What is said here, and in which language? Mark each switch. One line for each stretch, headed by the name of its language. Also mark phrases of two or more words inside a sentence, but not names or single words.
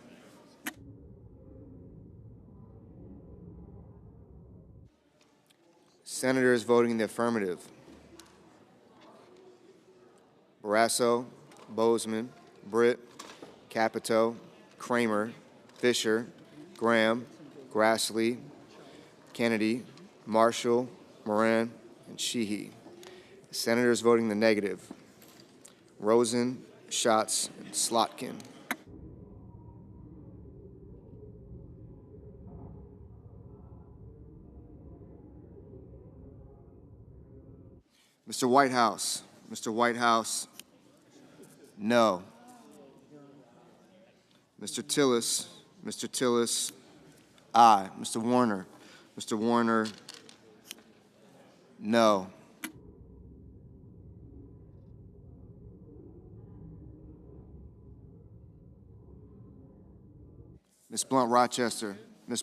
English: Senators voting in the affirmative: Barrasso, Bozeman, Britt, Capito, Kramer, Fisher, Graham, Grassley, Kennedy, Marshall, Moran, and Sheehy. Senators voting the negative: Rosen, Schatz, and Slotkin. Mr. Whitehouse. Mr. Whitehouse, no. Mr. Tillis. Mr. Tillis, aye. Mr. Warner. Mr. Warner, no. Ms. Blunt Rochester. Ms.